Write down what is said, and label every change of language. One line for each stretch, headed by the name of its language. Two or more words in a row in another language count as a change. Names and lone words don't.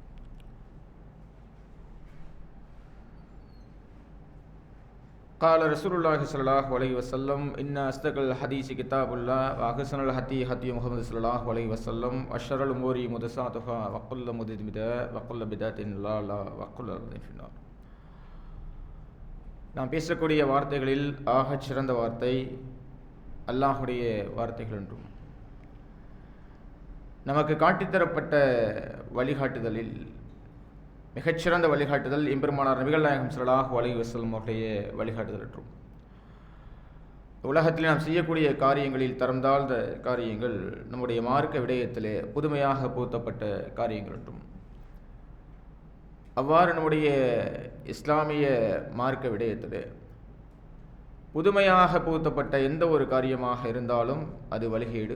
Arabic: قال رسول الله صلى الله عليه وسلم إن أصدق الحديث كتاب الله وأحسن الهدي هدي محمد صلى الله عليه وسلم وشر الأمور محدثاتها وكل محدثة بدعة وكل بدعة ضلالة وكل ضلالة في النار.
Tamil: நாம் பேசக்கூடிய வார்த்தைகளில் ஆகச் சிறந்த வார்த்தை அல்லாஹுடைய வார்த்தைகள் என்றும் நமக்கு காட்டித்தரப்பட்ட வழிகாட்டுதலில் மிகச்சிறந்த வழிகாட்டுதல் எம்பெருமானார் நபிகள் நாயகம்
Arabic: صلى الله عليه وسلم
Tamil: அவருடைய வழிகாட்டுதல் என்றும் உலகத்தில் நாம் செய்யக்கூடிய காரியங்களில் தரம் தாழ்ந்த காரியங்கள் நம்முடைய மார்க்க விடயத்திலே புதுமையாக புகுத்தப்பட்ட காரியங்கள் என்றும் அவ்வாறு நம்முடைய இஸ்லாமிய மார்க்க விடயத்திலே புதுமையாக புகுத்தப்பட்ட எந்த ஒரு காரியமாக இருந்தாலும் அது வழிகேடு.